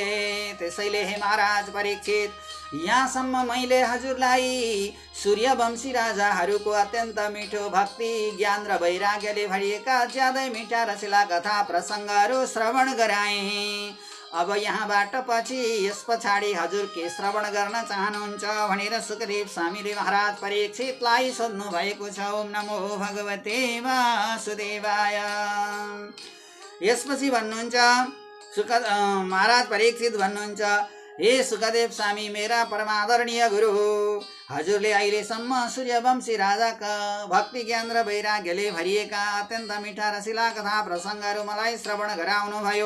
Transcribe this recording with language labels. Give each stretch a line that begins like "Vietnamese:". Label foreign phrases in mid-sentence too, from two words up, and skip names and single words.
Nepali: त्यसैले हे महाराज परीक्षित, यहाँसम्म मैले हजुरलाई सूर्यवंशी राजाहरूको अत्यन्त मिठो भक्ति ज्ञान र वैराग्यले भरिएका ज्यादै मिठा रसिला कथा प्रसङ्गहरू श्रवण गराएँ। अब यहाँबाट पछि यस पछाडि हजुर के श्रवण गर्न चाहनुहुन्छ भनेर सुखदेव स्वामीले महाराज परीक्षितलाई सोध्नु भएको छ।
Sanskrit: ओम नमो भगवते वासुदेवाय।
Nepali: यसपछि भन्नुहुन्छ महाराज परीक्षित भन्नुहुन्छ, हे सुखदेव स्वामी, मेरा परमादरणीय गुरु, हजुरले अहिलेसम्म सूर्यवंशी राजाका भक्ति ज्ञान र वैराग्यले भरिएका अत्यन्त मिठा रसिला कथा प्रसङ्गहरू मलाई श्रवण गराउनु भयो।